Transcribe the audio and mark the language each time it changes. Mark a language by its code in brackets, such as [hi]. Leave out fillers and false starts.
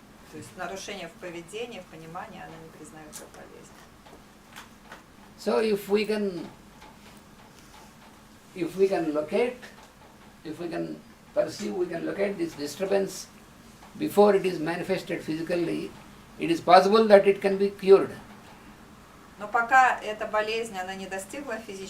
[ru] То есть нарушение в поведении, в понимании она не признает как болезнь. [en] So if we can if we can locate, if we can perceive, we can locate this disturbance before it is manifested physically, it is possible that it can be cured. [ru] Но пока эта болезнь, она не достигла физического